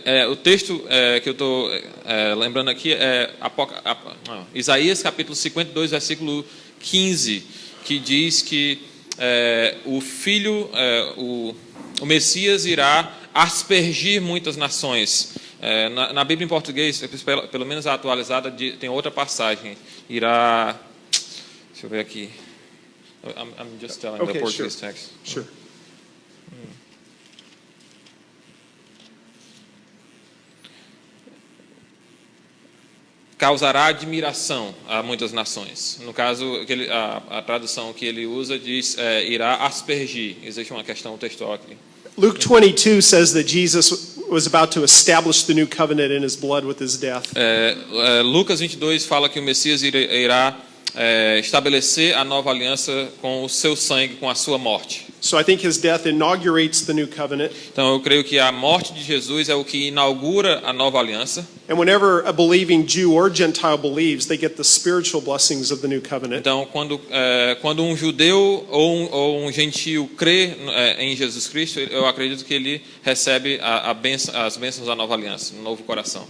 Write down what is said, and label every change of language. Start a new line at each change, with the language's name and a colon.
Portuguese: O texto que eu estou lembrando aqui é Isaías capítulo 52, versículo 15, que diz que o filho, o Messias irá aspergir muitas nações. Na Bíblia em português, pelo menos a atualizada, tem outra passagem. Irá... Deixa eu ver aqui.
English: I'm just telling the Portuguese text. Sure.
Portuguese: Causará admiração a muitas nações. No caso, a tradução que ele usa diz irá aspergir. Existe uma questão textual aqui.
English: Luke 22 says that Jesus was about to establish the new covenant in his blood with his death.
Portuguese: Lucas 22 fala que o Messias irá estabelecer a nova aliança com o seu sangue, com a sua morte.
English: So I think his death inaugurates the new covenant.
Portuguese: Então eu creio que a morte de Jesus é o que inaugura a nova aliança.
English: And whenever a believing Jew or Gentile believes, they get the spiritual blessings of the new covenant.
Portuguese: Então quando um judeu ou um gentio crê em Jesus Cristo, eu acredito que ele recebe as bênçãos da nova aliança, no novo coração.